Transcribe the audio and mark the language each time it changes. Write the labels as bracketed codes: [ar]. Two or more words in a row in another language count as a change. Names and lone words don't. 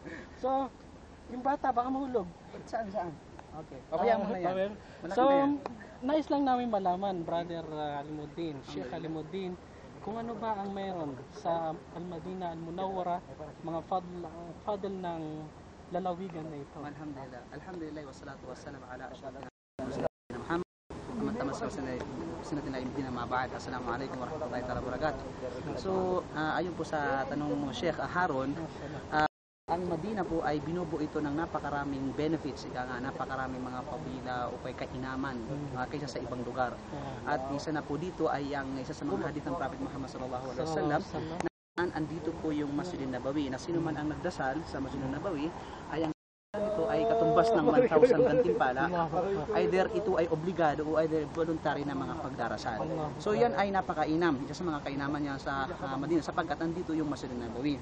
[tl] So, yung bata baka mahulog. Saan? Okay. Pabayaan mo na yan. So, nais lang namin malaman, Brother Alimuddin, Sheikh Alimuddin, kung ano ba ang meron sa Al-Madina Al-Munawwara, mga fadl ng lalawigan na ito. Alhamdulillah. [ar] الحمد لله والصلاة والسلام على أشرف محمد من تمسك سنة نبينا ما بعد. السلام عليكم ورحمة الله وبركاته. [tl] So, ayon po sa tanong mo Sheikh Haron, ang Madina po ay binubuo ito ng napakaraming benefits, napakaraming mga pabila o kainaman kaysa sa ibang lugar. At isa na po dito ay ang isa sa mga hadith ng Prophet Muhammad [ar] صلى الله عليه وسلم. [tl] Andito po yung Masjid Nabawi na sino man ang nagdasal sa Masjid Nabawi ay ang ito ay katumbas ng 1,000 gantimpala, either ito ay obligado o [en] either voluntary [tl] na mga pagdarasal. So yan ay napakainam, isa sa mga kainaman niya sa Madina sapagkat andito yung Masjid Nabawi.